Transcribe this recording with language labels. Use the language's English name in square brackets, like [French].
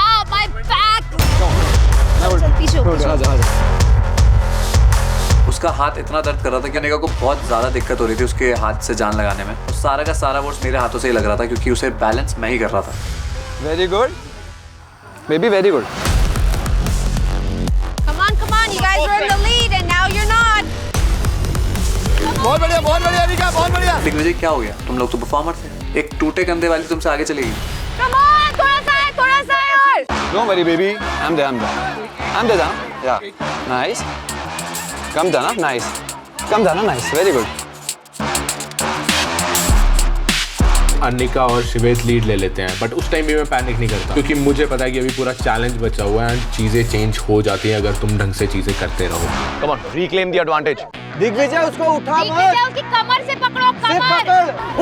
[English] My back. [Hindi] चल पीछे। उसका हाथ इतना दर्द कर रहा था कि अनिका को बहुत ज़्यादा दिक्कत हो रही थी उसके हाथ से जान लगाने में। तो सारा का सारा वोट्स मेरे हाथों से ही लग रहा था क्योंकि उसे बैलेंस मैं ही कर रहा था। [English] Very good baby, very good. Come on, you guys were in the lead and now you're not. [Hindi] बहुत बढ़िया निका, बहुत बढ़िया। दिग्विजय क्या हो गया? तुम लोग तो परफॉर्मर थे। एक टूटे कंधे वाली तुमसे आगे चलेगी। [English] Come on, [Hindi] थोड़ा सा और। [English] Don't worry baby, I'm there. Yeah, nice. Come down, nice, very good. [Hindi] Anika और शिवेत लीड ले लेते हैं, बट उस टाइम भी मैं पैनिक नहीं करता क्योंकि मुझे पता है कि अभी पूरा चैलेंज बचा हुआ है एंड चीजें चेंज हो जाती हैं अगर तुम ढंग से चीजें करते रहो। [English] Come on, reclaim the advantage. [Hindi] Digvijay उसको उठा मत। दिग्विजय उसकी कमर से पकड़ो, कमर।